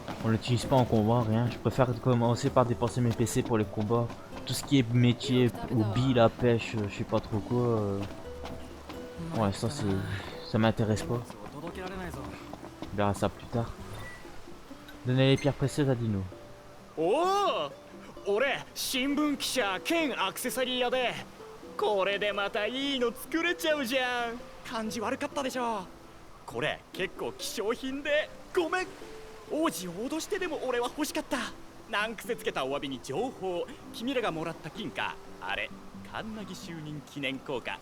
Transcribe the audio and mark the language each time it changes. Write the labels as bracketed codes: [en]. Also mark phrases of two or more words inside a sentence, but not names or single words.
[fr] On l'utilise pas en combat, rien. Je préfère commencer par dépenser mes PC pour les combats. Tout ce qui est métier, hobby, la pêche, je sais pas trop quoi. Ouais, ça c'est... ça m'intéresse pas. On verra ça plus tard. Donner les pierres précieuses à Dino. [ja] おお、俺新聞記者兼アクセサリー屋で、これでまたいいの作れちゃうじゃん。感じ悪かったでしょ。これ結構希少品でごめん。王子を脅してでも俺は欲しかった。難癖つけたお詫びに情報、君らがもらった金貨、あれカンナギ就任記念硬貨。